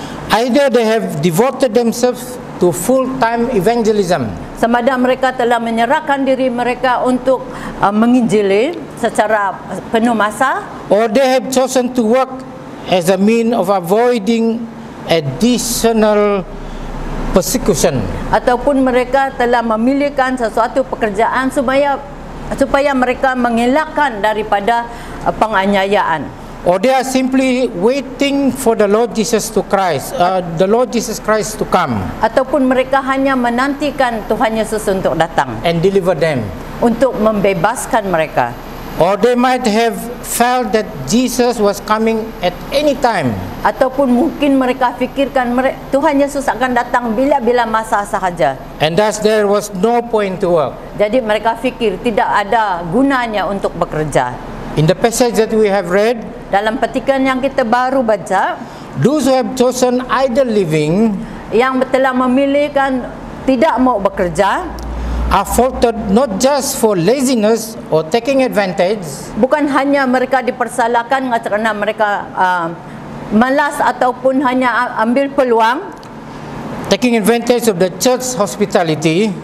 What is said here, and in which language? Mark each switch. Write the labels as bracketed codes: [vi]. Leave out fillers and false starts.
[en] Either they have devoted themselves to full-time evangelism, [ms] Sama ada mereka telah menyerahkan diri mereka untuk menginjili secara penuh masa, [en] or they have chosen to work as a mean of avoiding additional persecution. [ms] ataupun mereka telah memilihkan sesuatu pekerjaan supaya mereka mengelakkan daripada penganiayaan. [en] Or they are simply waiting for the Lord Jesus to the Lord Jesus Christ to come [ms] Ataupun mereka hanya menantikan Tuhan Yesus untuk datang, [en] and deliver them. [ms] untuk membebaskan mereka. [en] Or they might have felt that Jesus was coming at any time, [ms] Ataupun mungkin mereka fikirkan Tuhan Yesus akan datang bila-bila masa sahaja. [en] and thus there was no point to work. [ms] Jadi mereka fikir tidak ada gunanya untuk bekerja. [en] In the passage that we have read, [ms] Dalam petikan yang kita baru baca, [en] those who have chosen idle living [ms] yang telah memilihkan tidak mau bekerja, [en] are faulted not just for laziness or taking advantage, [ms] bukan hanya mereka dipersalahkan kerana mereka malas ataupun hanya ambil peluang, [en] taking advantage of the church hospitality,